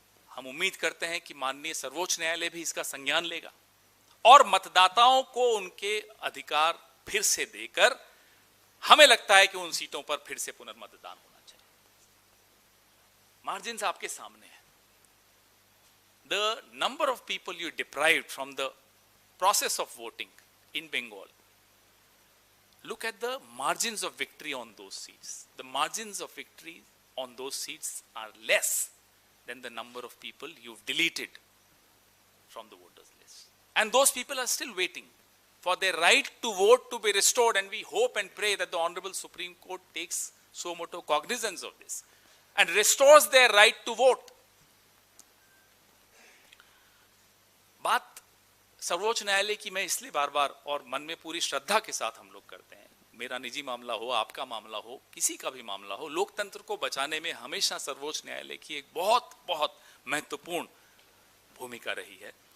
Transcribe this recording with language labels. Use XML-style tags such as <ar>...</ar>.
<hi>हम उम्मीद करते हैं कि माननीय सर्वोच्च न्यायालय भी इसका संज्ञान लेगा और मतदाताओं को उनके अधिकार फिर से देकर, हमें लगता है कि उन सीटों पर फिर से पुनर्मतदान होना चाहिए। मार्जिन्स आपके सामने है।</hi> <en>The number of people you deprived from the process of voting in Bengal, look at the margins of victory on those seats. The margins of victory on those seats are less than the number of people you've deleted from the voters list. And those people are still waiting for their right to vote to be restored, and we hope and pray that the Honorable Supreme Court takes suo motu cognizance of this and restores their right to vote.</en> <hi>बात सर्वोच्च न्यायालय की मैं इसलिए बार बार और मन में पूरी श्रद्धा के साथ हम लोग करते हैं। मेरा निजी मामला हो, आपका मामला हो, किसी का भी मामला हो, लोकतंत्र को बचाने में हमेशा सर्वोच्च न्यायालय की एक बहुत बहुत महत्वपूर्ण भूमिका रही है।</hi>